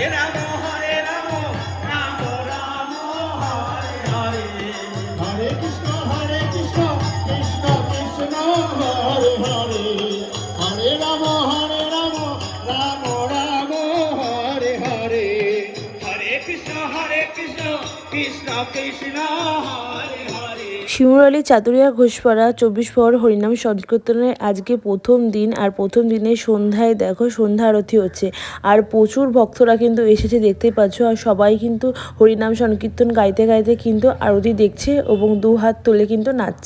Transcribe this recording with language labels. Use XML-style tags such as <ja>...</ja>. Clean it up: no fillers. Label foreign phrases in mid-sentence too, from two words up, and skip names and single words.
<sa>राम राम राम हरे हरे हरे कृष्ण कृष्ण कृष्ण हरे हरे हरे राम राम राम हरे हरे हरे कृष्ण कृष्ण कृष्ण हरे हरे।</sa> <bn>শিমুরালী চাতুরিয়া ঘোষপাড়া 24 পর হরিনাম সংকীর্তনের আজকে প্রথম দিন। আর প্রথম দিনে সন্ধ্যায় দেখো সন্ধ্যা আরতি হচ্ছে, আর প্রচুর ভক্তরা কিন্তু এসেছে দেখতেই পাচ্ছ। আর সবাই কিন্তু হরিনাম সংকীর্তন গাইতে গাইতে কিন্তু আরতি দেখছে এবং দু হাত তুলে কিন্তু নাচছে।</bn>